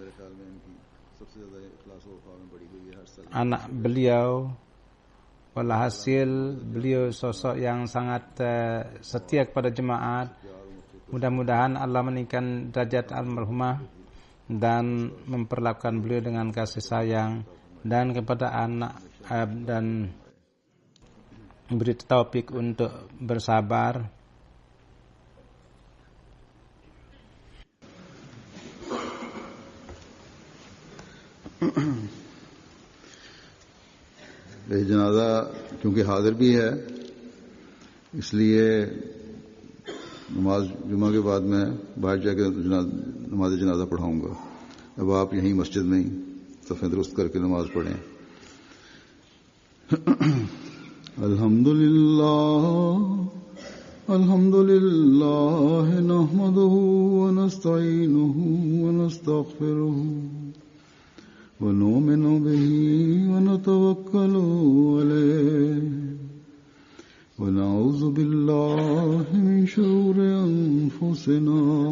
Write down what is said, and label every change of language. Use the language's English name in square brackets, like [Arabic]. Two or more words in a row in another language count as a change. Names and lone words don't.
[Indonesian] Anak beliau, walhasil beliau sosok yang sangat setia kepada jemaat. Mudah-mudahan Allah meningkatkan derajat almarhumah dan memperlakukan beliau dengan kasih sayang dan kepada anak dan beri taufik untuk bersabar. [Urdu] جنازہ کیونکہ حاضر بھی ہے، اس لیے نماز جمعہ کے بعد میں باہر جا کر نماز جنازہ پڑھاؤں گا. اب آپ یہیں مسجد میں ہی صفیں درست کر کے نماز پڑھیں. [Arabic] الحمد لله نحمده ونستعينه ونستغفره ونؤمن به ونتوكل عليه ونعوذ بالله من شرور أنفسنا